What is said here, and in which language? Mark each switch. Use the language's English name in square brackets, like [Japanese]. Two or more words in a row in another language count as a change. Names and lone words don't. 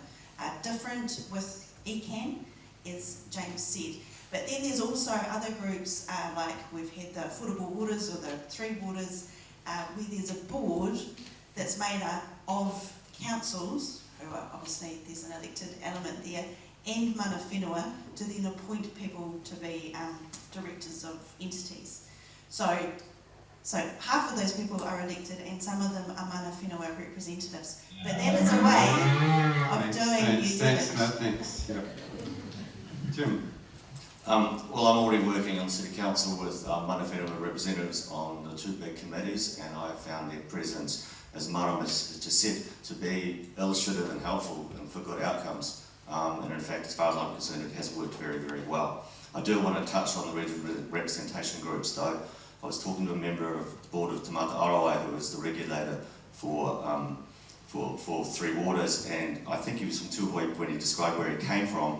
[English] Different with ECAN, as James said. But then there's also other groups, like we've had the Affordable Waters or the 3 Waters, where there's a board that's made up of councils, who are obviously there's an elected element there, and [Māori] mana whenua [English] to then appoint people to be directors of entities. So half of those people are elected and some of them are [Māori] mana whenua [English] representatives. But that is a way of doing New Zealand. Thanks. Yeah. Jim? Well, I'm already working on City Council with [Māori] mana whenua [English] representatives on the 2 big committees, and I found their presence, as Marama has just said, to be illustrative and helpful and for good outcomes. And in fact, as far as I'm concerned, it has worked very, very well. I do want to touch on the regional representation groups, though. I was talking to a member of the board of Te Mata Arawai, who is the regulator for 3 Waters, and I think he was from Tuahoi when he described where he came from.